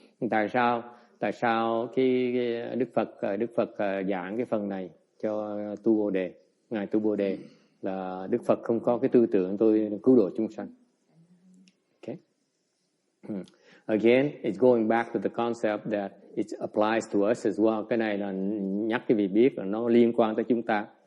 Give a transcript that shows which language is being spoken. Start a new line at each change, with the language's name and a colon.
Vietnamese: Tại sao cái Đức Phật giảng cái phần này cho Tu Bồ Đề, ngài Tu Bồ Đề, là Đức Phật không có cái tư tưởng tôi cứu độ chúng sanh.
English: Okay. Again, it's going back to the concept that it applies to us as well.
Vietnamese: Cái này là nhắc cái vị biết là nó liên quan tới chúng ta.